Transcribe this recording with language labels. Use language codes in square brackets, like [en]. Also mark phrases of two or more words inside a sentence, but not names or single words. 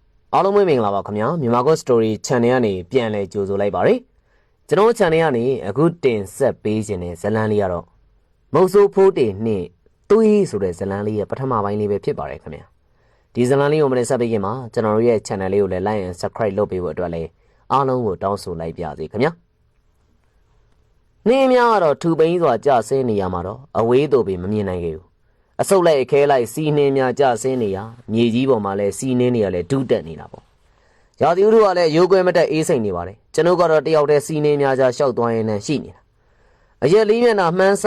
[my] အားလုံးပဲမင်္ဂလာပါခင်ဗျာမြန်မာကို story channel ကနေပြန်လဲကြိုဆိုလိုက်ပါရစေကျွန်တော် channel ကနေအခုတင်ဆက်ပေးခြင်းနဲ့ဇလန်းလေးကတော့မုတ်ဆိုးဖိုးတေနှင့်သွေးဆိုတဲ့ဇလန်းလေးရဲ့ပထမပိုင်းလေးပဲဖြစ်ပါတယ်ခင်ဗျာဒီဇလန်းလေးကိုမတင်ဆက်ပေးခင်မှာကျွန်တော်တို့ရဲ့ channel လေးကိုလည်း [en] like and subscribe [my] လုပ်ပေးဖို့အတွက်လည်းအားလုံးကိုတောင်းဆိုလိုက်ပါရစေခင်ဗျာနေများကတော့ထူပိန်းစွာကြဆင်းနေရမှာတော့အဝေးတို့ပဲမမြင်နိုင်ခဲ့ဘူး အဆုတ်လိုက်အခဲလိုက်စီးနှင်းများကြဆင်းနေရမြေကြီးပေါ်မှာလည်းစီးနှင်းနေရလဲဒုတက်နေတာပေါ့ရာသီဥတုကလည်းရိုးကွဲမတက်အေးစိမ်နေပါတယ်ကျွန်ုပ်ကတော့တယောက်တည်းစီးနှင်းများကြားရှောက်သွားရင်းနဲ့ရှိနေတာအရက်လေးမျက်နှာမှန်းဆ